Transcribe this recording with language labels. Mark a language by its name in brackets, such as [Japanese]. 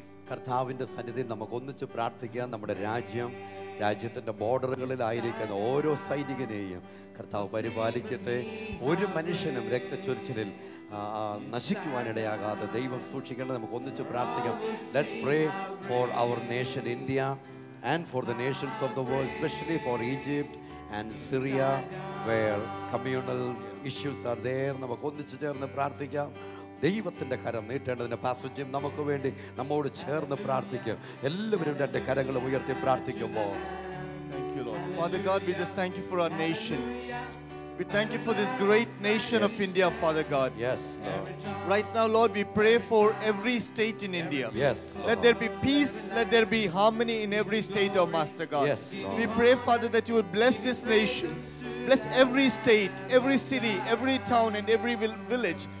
[Malayalam] കർത്താവിന്റെ സന്നിധിയിൽ നമുക്ക് ഒന്നിച്ച് പ്രാർത്ഥിക്കാം. നമ്മുടെ രാജ്യത്തിന്റെ ബോർഡറുകളിലായിരിക്കുന്ന ഓരോ സൈനികനെയും കർത്താവ് പരിപാലിക്കട്ടെ. ഒരു മനുഷ്യനും രക്തച്ചൊരിച്ചിലിൽ നശിക്കുവാനിടയാകാതെ ദൈവം സൂക്ഷിക്കേണ്ടത് നമുക്ക് ഒന്നിച്ച് പ്രാർത്ഥിക്കാം. [English] Let's pray for our nation India and for the nations of the world, especially for Egypt and Syria where communal issues are there. [Malayalam] നമുക്ക് ഒന്നിച്ച് ചേർന്ന് പ്രാർത്ഥിക്കാം. ദൈവത്തിന്റെ കരം നീട്ടേണ്ടതിന് പാസ്റ്റർ ജിം നമുക്ക് വേണ്ടി നമ്മോട് ചേർന്ന് പ്രാർത്ഥിക്കും. എല്ലാവരും രണ്ട് കരങ്ങൾ ഉയർത്തി പ്രാർത്ഥിക്കുമ്പോൾ. [English] Thank you, Lord. Father God, we just thank you for our nation. We thank you for this great nation of India, Father God. Yes, Lord. Right now, Lord, we pray for every state in India. Yes, Lord. Let there be peace, let there be harmony in every state, oh Master God. Yes, Lord. We pray, Father, that you would bless this nation. Bless every state, every city, every town, and every village.